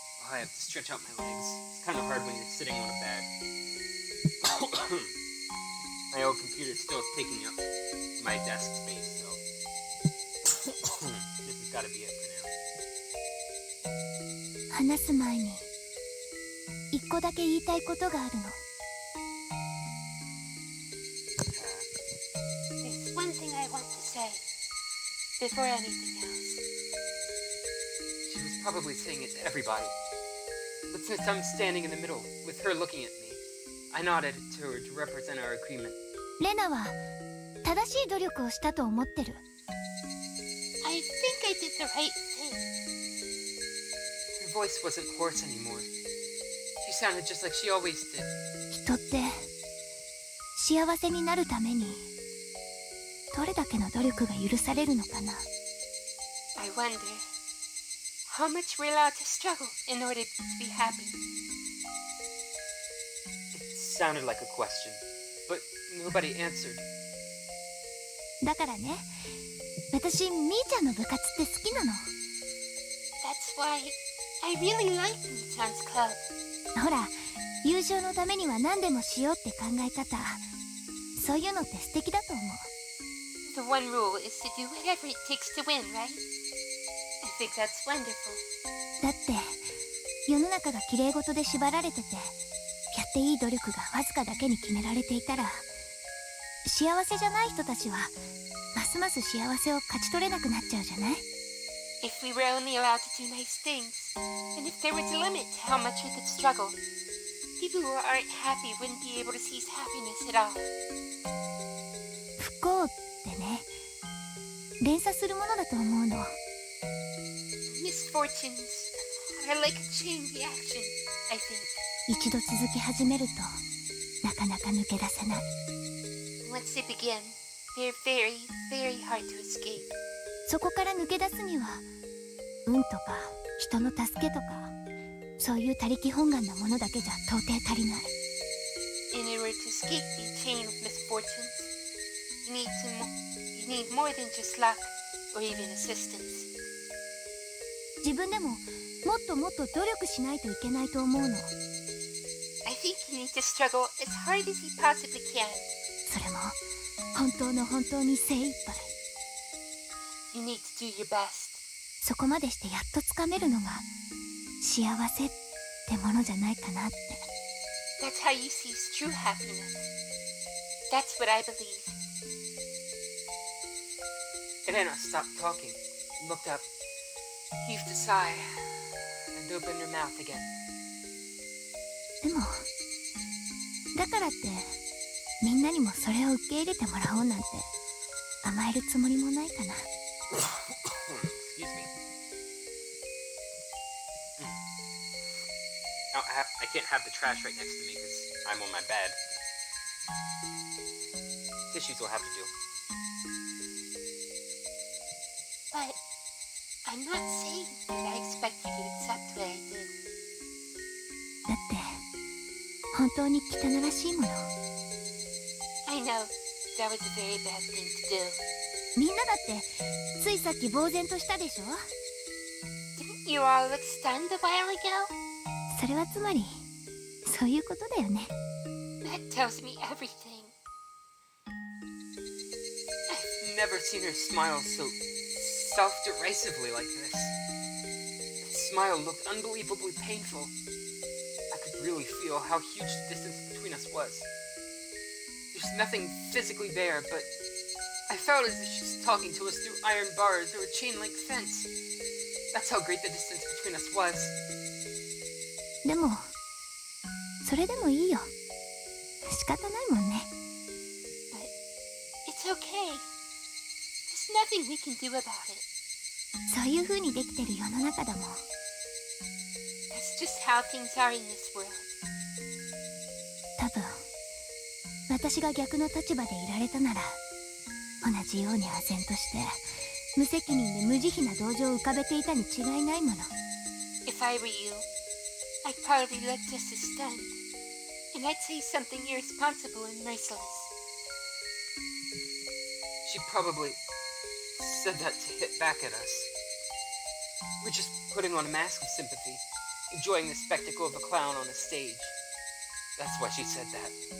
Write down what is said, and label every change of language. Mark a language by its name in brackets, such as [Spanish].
[English] Oh, I have to stretch out my legs. It's kind of hard when you're sitting on a bed. My old computer still is taking up my desk space, so this has got to be it for now. [Japanese] 話す前に一個だけ言いたいことがあるの。 [English] There's one thing I want to say before anything else. She was probably saying it to everybody. But since I'm standing in the middle, with her looking at me, I nodded to her to represent our agreement. [Japanese] レナは正しい努力をしたと思ってる。 [English] I think I did the right thing. Her voice wasn't hoarse anymore. She sounded just like she always did. [Japanese] 人って幸せになるためにどれだけの努力が許されるのかな。 [English] I wonder how much we're allowed to struggle in order to be happy. It sounded like a question, but nobody answered. [Japanese] だからね、私みーちゃんの部活って好きなの。 [English] That's why I really like Mi-chan's club. [Japanese] ほら、優勝のためには何でもしようって考え方、そういうのって素敵だと思う。 [English] The one rule is to do whatever it takes to win, right? I think that's wonderful. [Japanese] だって世の中が綺麗事で縛られてて、やっていい努力がわずかだけに決められていたら、幸せじゃない人たちはますます幸せを勝ち取れなくなっちゃうじゃない？ [English] If we were only allowed to do nice things, and if there was a limit to how much we could struggle, people who aren't happy wouldn't be able to seize happiness at all. [Japanese] 不幸ってね、連鎖するものだと思うの。 [English] Misfortunes are like a chain reaction, I think. [Japanese] 一度続き始めるとなかなか抜け出せない。 [English] Once they begin, they're very, very hard to escape. [Japanese] そこから抜け出すには運とか人の助けとか、そういう他力本願なものだけじゃ到底足りない。 [English] In order to escape the chain of misfortunes, you need more than just luck or even assistance. [Japanese] 自分でももっともっと努力しないといけないと思うの。 [English] I think you need to struggle as hard as you possibly can. [Japanese] それも本当に精一杯。 [English] You need to do your best. [Japanese] そこまでしてやっとつかめるのが幸せってものじゃないかなって。 [English] That's how you seize true happiness. That's what I believe. Rena stopped talking, looked up, heaved a sigh and opened her mouth again. [Japanese] でもだからってみんなにもそれを受け入れてもらおうなんて甘えるつもりもないかな。 [English] Excuse me. Oh, I can't have the trash right next to me because I'm on my bed. Tissues will have to do. But I'm not saying that I expect you to accept what I did. [Japanese] だって本当に汚らしいもの。 [English] I know that was a very bad thing to do. [Japanese] みんなだってついさっき呆然としたでしょ。 [English] Didn't you all look stunned a while ago? [Japanese] それはつまりそういうことだよね。 [English] That tells me everything. I've never seen her smile so self-derisively like this. That smile looked unbelievably painful. I could really feel how huge the distance between us was. There's nothing physically there, but I felt as if she was talking to us through iron bars or a chain-link fence. That's how great the distance between us was. [Japanese] でもそれでもいいよ。仕方ないもんね。 [English] But it's okay. There's nothing we can do about it. [Japanese] そういう風にできてる世の中だもん。 [English] That's just how things are in this world. [Japanese] 多分私が逆の立場でいられたなら同じように唖然として無責任で無慈悲な同情を浮かべていたに違いないもの。 [English] If I were you, I'd probably look just as stunned. And I'd say something irresponsible and merciless. She probably said that to hit back at us. We're just putting on a mask of sympathy, enjoying the spectacle of a clown on a stage. That's why she said that.